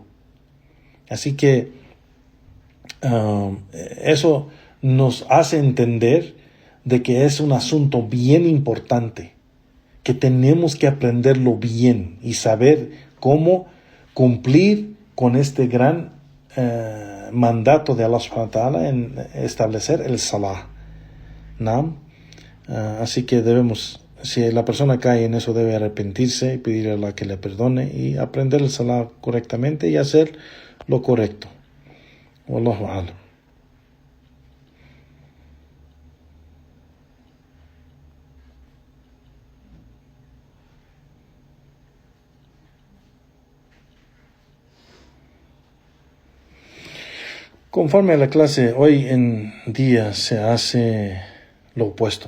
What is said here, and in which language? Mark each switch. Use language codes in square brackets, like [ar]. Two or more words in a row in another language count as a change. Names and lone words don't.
[es] Así que eso nos hace entender de que es un asunto bien importante, que tenemos que aprenderlo bien y saber cómo cumplir con este gran mandato de [ar] الله سبحانه وتعالى [es] en establecer el salah, ¿no? Así que si la persona cae en eso, debe arrepentirse y pedirle a Allah que le perdone y aprender el salah correctamente y hacer lo correcto. [ar] والله أعلم. [es] Conforme a la clase, hoy en día se hace lo opuesto.